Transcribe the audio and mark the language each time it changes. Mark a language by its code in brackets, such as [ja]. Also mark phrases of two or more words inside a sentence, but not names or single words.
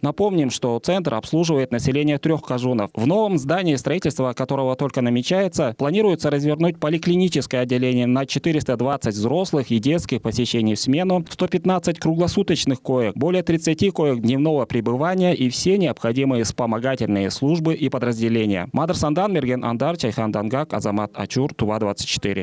[ru] Напомним, что центр обслуживает население 3 кажунов. В новом здании, строительство которого только намечается, планируется развернуть поликлиническое отделение на 420 взрослых и детских посещений в смену, 115 круглосуточных коек, более 30 коек дневного пребывания и все необходимые вспомогательные службы и подразделения. Мадр Сандан, Мерген Андар, Чайхан Дангак, Азамат Ачур, Тува 24.